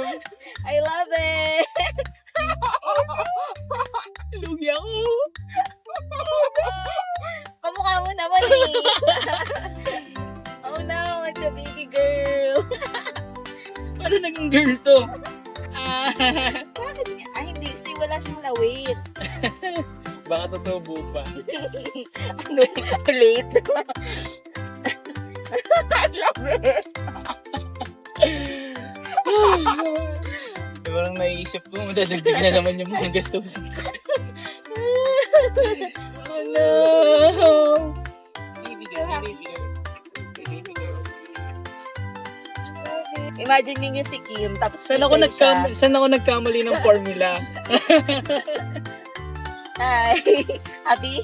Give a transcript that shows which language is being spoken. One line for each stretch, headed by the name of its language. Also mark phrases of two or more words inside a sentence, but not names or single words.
English: I love it!
Filipino: Lugi ako! Kamukha mo naman eh.
English: Oh no, it's a baby girl.
Filipino: Paano naging girl to? Bakit nga? Ah, hindi. Kasi wala siyang lawit. Baka tutubo pa.
English: Ano late? I love it.
Filipino: Parang naisip ko, madadagdag na naman yung mga gastusin ko.
English: Oh no! Baby girl, baby girl. Baby girl.
Filipino: Imagine ninyo si Kim, tapos Saan ako nagkamali ng formula?
English: Hi! Happy?